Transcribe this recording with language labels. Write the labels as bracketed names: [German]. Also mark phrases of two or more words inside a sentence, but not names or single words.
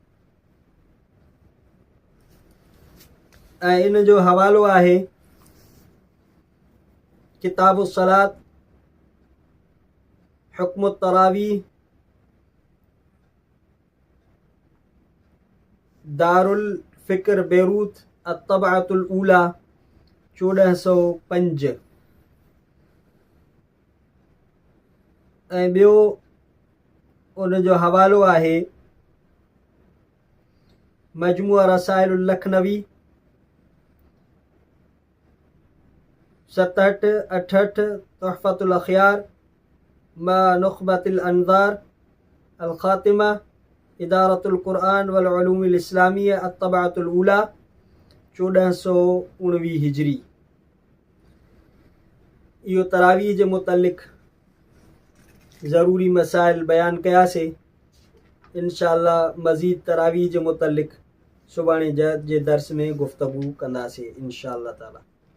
[Sindhi] ऐं इन जो हवालो आहे किताबु सलात हुक्म तरावीह, दारुल फ़िक्र बेरूत, अत्तबअतुल ऊला 1405। ऐं ॿियो उन जो हवालो आहे मजमूआ रसाइलुल लखनवी 67, 68, तोहफ़तुल अख़ियार मा नुख़बतिल अनज़ार अल ख़ातिमा इदारतुल क़ुरआन वल उलूमिल इस्लामिया अत्तबाअतुल ऊला 1419 हिजरी। इहो तरावीह जे मुतलिक़ ज़रूरी मसाइल बयान कयासीं। [Arabic] إن شاء الله [Sindhi] मज़ीद तरावीह जे मुतलिक़ सुभाणे जे दर्स में गुफ़्तगू कंदासीं [Arabic] إن شاء الله تعالى.